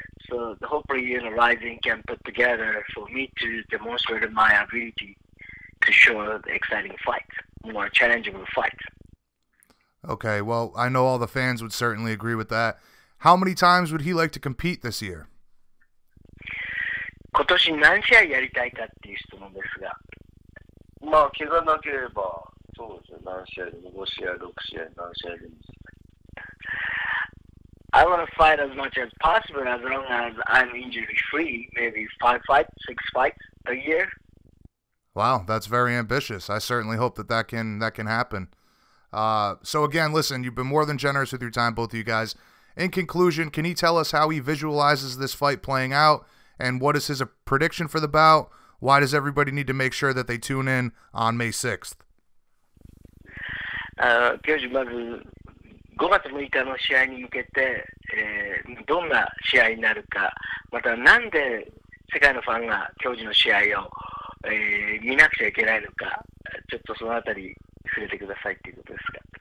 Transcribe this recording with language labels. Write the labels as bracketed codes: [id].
[en] So hopefully, Rising can put together for me to demonstrate my ability to show the exciting fight, more challenging fight. Okay, well, I know all the fans would certainly agree with that. How many times would he like to compete this year? [ja] 今年何試合やりたいかっていう質問ですが。まあ、怪我なければ、そうですね、何試合でも5試合、6試合、何試合でも。 [en] I want to fight as much as possible as long as I'm injury free, maybe 5 fights, 6 fights a year. Wow, that's very ambitious. I certainly hope that can happen. So again, listen, you've been more than generous with your time, both of you guys. In conclusion, can you tell us how he visualizes this fight playing out, and what is his prediction for the bout? Why does everybody need to make sure that they tune in on May 6th? [ja] 教授、まず5月6日の試合に向けて、どんな試合になるか、またなんで世界のファンが教授の試合を、見なくちゃいけないのか、ちょっとそのあたり触れてくださいっていうことですか。